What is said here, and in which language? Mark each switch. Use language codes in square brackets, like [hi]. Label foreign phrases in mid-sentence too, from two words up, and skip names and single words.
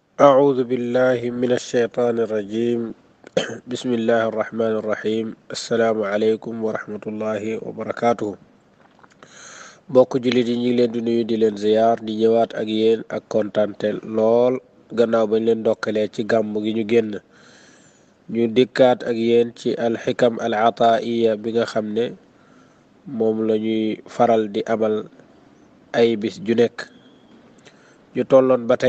[ar] أعوذ بالله من الشيطان الرجيم بسم الله الرحمن الرحيم السلام عليكم ورحمة الله وبركاته [wo] bokk jullit yi ñu ngi leen di nuyu di leen ziyaar di ñëwaat ak yéen ak kontante lool gannaaw bañ leen ndokkalee ci gàmm gi ñu génn ñu dikkaat ak yéen ci alxikam al ataiya bi nga xam ne moom la ñuy faral di amal ay bis ju nekk ñu tolloon ba tey